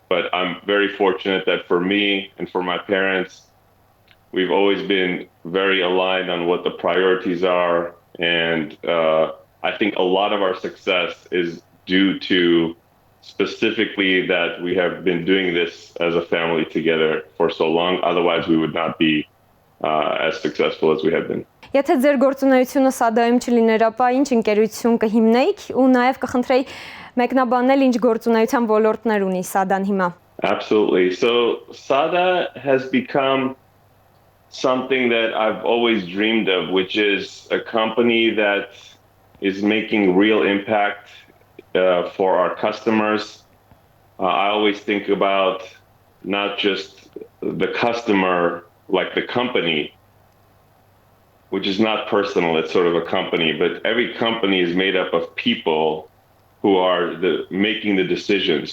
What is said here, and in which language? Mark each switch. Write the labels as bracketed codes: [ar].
[en] But I'm very fortunate that for me and for my parents, we've always been very aligned on what the priorities are. And I think a lot of our success is due to specifically that we have been doing this as a family together for so long. Otherwise, we would not be as successful as we have been. [hy] Եթե ձեր գործունեությունը SADA-ում չլիներ, ապա ինչ ընկերություն կհիմնեիք ու նաև կխնդրեի մեկնաբանել ինչ գործունեության ոլորտներ ունի SADA-ն հիմա։ [en] Absolutely. So SADA has become something that I've always dreamed of, which is a company that is making real impact for our customers. I always think about not just the customer, like the company, which is not personal, it's sort of a company, but every company is made up of people who are making the decisions.